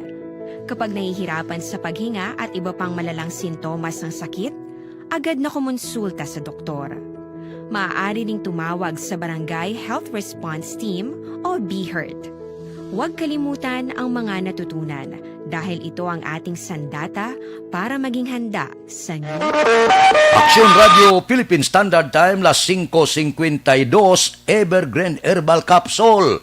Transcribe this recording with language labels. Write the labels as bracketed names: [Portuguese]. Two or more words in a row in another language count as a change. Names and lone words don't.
[Filipino] Kapag nahihirapan sa paghinga at iba pang malalang sintomas ng sakit, agad na kumonsulta sa doktor. Maaari ding tumawag sa Barangay Health Response Team o BHERT. Huwag kalimutan ang mga natutunan dahil ito ang ating sandata para maging handa sa new. [English] Aksyon Radio Philippine Standard Time, las 5:52, Evergreen Herbal Capsule.